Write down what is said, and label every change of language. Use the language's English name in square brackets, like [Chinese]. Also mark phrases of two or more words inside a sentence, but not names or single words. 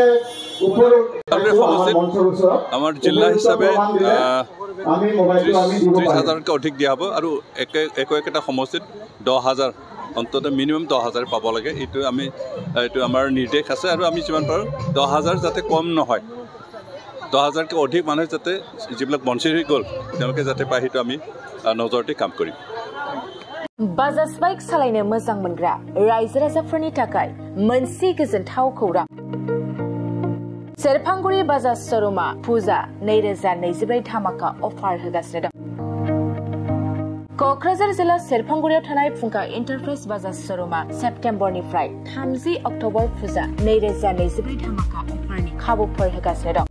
[Assamese] সমষ্টিত আমাৰ জিলা হিচাপে 30,000তকৈ অধিক দিয়া হ'ব আৰু একেটা সমষ্টিত 10,000 অন্ততঃ মিনিমাম 10,000 পাব লাগে। এইটো আমাৰ নিৰ্দেশ আছে আৰু আমি যিমান পাৰোঁ 10,000 যাতে কম নহয়, 10,000তকৈ অধিক মানুহে যাতে যিবিলাক বঞ্চিত হৈ গ'ল তেওঁলোকে যাতে পায় সেইটো আমি নজৰতে কাম কৰিম। [Bodo] बाजाज बाइक सालायनो मोजां मोनग्रा रायजो राजाफोरनि थाखाय मोनसे गोजोनथाव खौरां। सेरफांगुरि बाजाज श'रुमा फुजा 2024 धामाका अफार होगासिनो दं। क'क्राझार जिल्ला सेरफांगुरियाव थानाय फुंखा एन्टारप्राइज बाजाज श'रुमा सेप्तेम्बरनिफ्राय 30 अक्ट'बर फुजा 2024 धामाका अफारनि खाबुफोर होगासिनो दं।